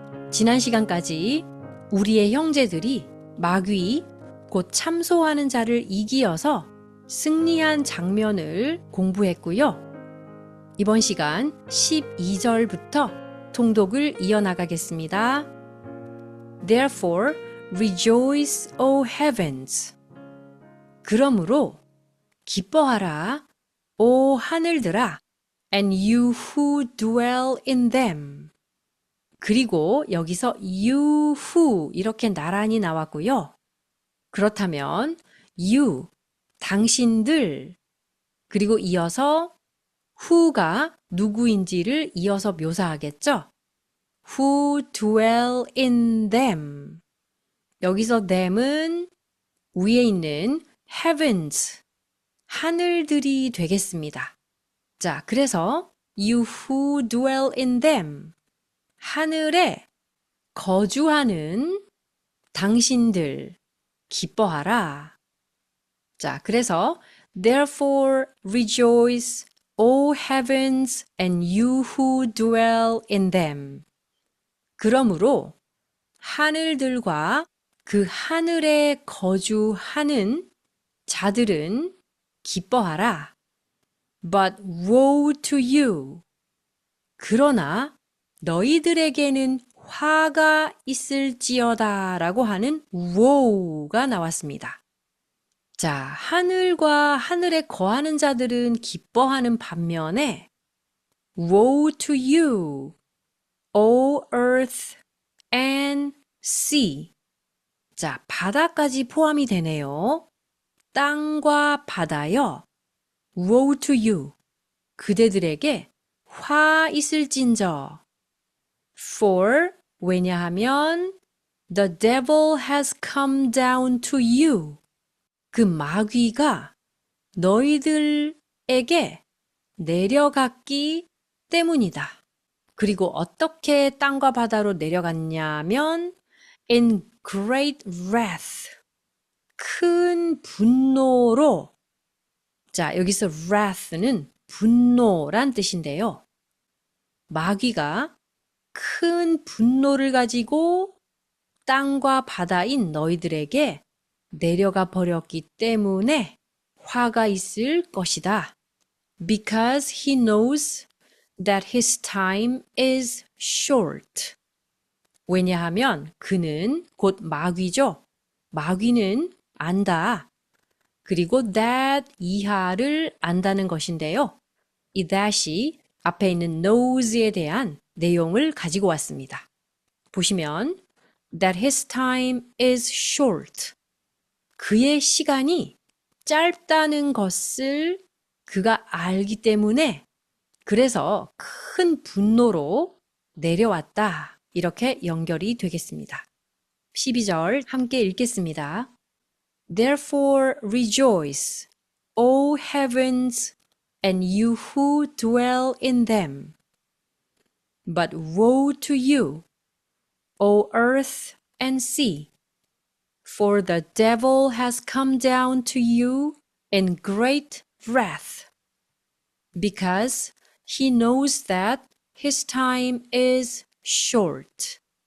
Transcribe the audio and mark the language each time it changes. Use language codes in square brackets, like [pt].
[ko] 지난 시간까지 우리의 형제들이 마귀, 곧 참소하는 자를 이기어서 승리한 장면을 공부했고요. 이번 시간 12절부터 통독을 이어나가겠습니다. [en] Therefore, rejoice, O heavens. [ko] 그러므로 기뻐하라, 오 하늘들아, [en] and you who dwell in them. [ko] 그리고 여기서 you who 이렇게 나란히 나왔고요. 그렇다면 you, 당신들, 그리고 이어서 who가 누구인지를 이어서 묘사하겠죠. [en] Who dwell in them. [ko] 여기서 them은 위에 있는 heavens, 하늘들이 되겠습니다. 자, 그래서 [en] you who dwell in them, [ko] 하늘에 거주하는 당신들, 기뻐하라. [en] 자, 그래서 therefore rejoice, O heavens, and you who dwell in them. [ko] 그러므로 하늘들과 그 하늘에 거주하는 자들은 기뻐하라. [en] But woe to you. [ko] 그러나 너희들에게는 화가 있을지어다 라고 하는 woe가 나왔습니다. 자, 하늘과 하늘에 거하는 자들은 기뻐하는 반면에 [en] woe to you, O earth and sea. [ko] 자, 바다까지 포함이 되네요. 땅과 바다여, [en] woe to you. [ko] 그대들에게 화 있을진저. [en] For, 왜냐하면 the devil has come down to you. [ko] 그 마귀가 너희들에게 내려갔기 때문이다. 그리고 어떻게 땅과 바다로 내려갔냐면 [en] in great wrath, [ko] 큰 분노로. 자, 여기서 wrath는 분노란 뜻인데요. 마귀가 큰 분노를 가지고 땅과 바다인 너희들에게 내려가 버렸기 때문에 화가 있을 것이다. [en] Because he knows that his time is short. [ko] 왜냐하면 그는 곧 마귀죠. 마귀는 안다. 그리고 that 이하를 안다는 것인데요. 이 that이 앞에 있는 knows에 대한 내용을 가지고 왔습니다. [en] 보시면 that his time is short. [ko] 그의 시간이 짧다는 것을 그가 알기 때문에 그래서 큰 분노로 내려왔다. 이렇게 연결이 되겠습니다. 12절 함께 읽겠습니다. [en] Therefore rejoice, O heavens, and you who dwell in them. But woe to you, O earth and sea, for the devil has come down to you in great wrath, because he knows that his time is short.